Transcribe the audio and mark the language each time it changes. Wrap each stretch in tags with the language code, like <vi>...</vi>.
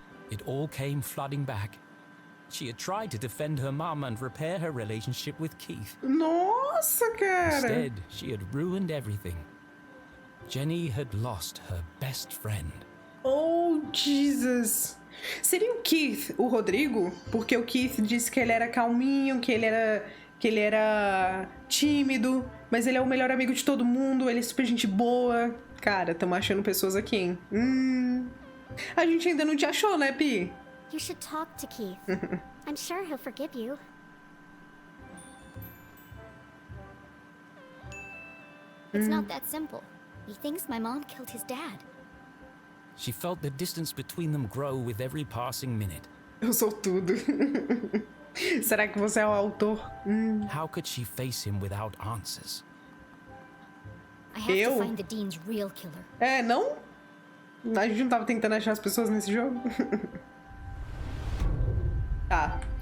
<en>It all came flooding back. She had tried to defend her mum and repair her relationship with Keith.</en> <pt>Nossa, cara!</pt> <en>Instead, she had ruined everything. Jenny had lost her best friend.</en> <pt>Oh, Jesus! Seria o Keith, o Rodrigo? Porque o Keith disse que ele era calminho, que ele era tímido, mas ele é o melhor amigo de todo mundo, ele é super gente boa. Cara, tamo achando pessoas aqui, hein? A gente ainda não te achou, né, Pi?</pt> <en>You should talk to Keith. I'm sure he'll forgive you. It's not that simple. He thinks my mom killed his dad. She felt the distance between them grow with every passing minute.</en> <pt>Eu sou tudo. Será que você é o autor?</pt> <en>How could she face him without answers? I have to find the Dean's real killer.</en> <pt>É, não? A gente não tava tentando achar as pessoas nesse jogo? Tá.</pt>